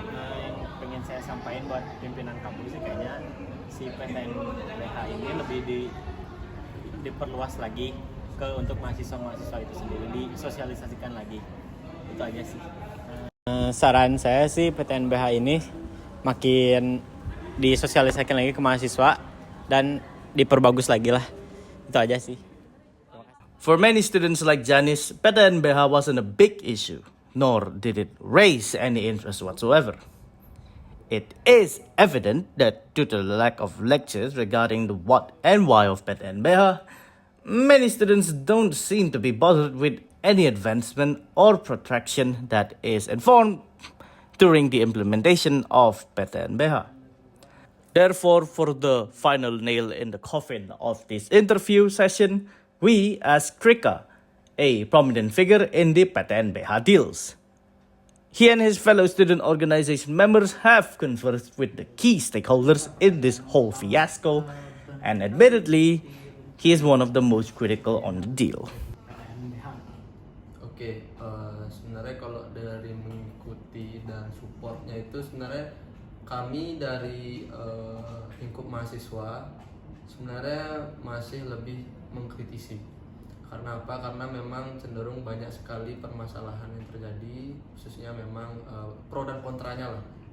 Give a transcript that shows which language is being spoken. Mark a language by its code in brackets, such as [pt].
[id] Yang pengen saya sampaikan buat pimpinan kampus sih kayaknya si PTNBH ini lebih diperluas lagi untuk mahasiswa-mahasiswa itu sendiri, disosialisasikan lagi. Itu aja sih. Saran saya sih PTNBH ini makin disosialisasikan lagi ke mahasiswa dan diperbagus lagi lah. Itu aja sih. [en] For many students like Janis, PTNBH wasn't a big issue, nor did it raise any interest whatsoever. It is evident that due to the lack of lectures regarding the what and why of PTNBH, many students don't seem to be bothered with any advancement or protraction that is informed during the implementation of PTNBH. Therefore, for the final nail in the coffin of this interview session, we asked Krika, a prominent figure in the PTNBH deals. He and his fellow student organization members have conversed with the key stakeholders in this whole fiasco, and admittedly, he is one of the most critical on the deal. [id] Oke, sebenarnya kalau dari mengikuti dan supportnya itu sebenarnya kami dari lingkup mahasiswa sebenarnya masih lebih mengkritisi. Karena apa? Karena memang cenderung banyak sekali permasalahan yang terjadi, khususnya memang pro dan kontranya lah.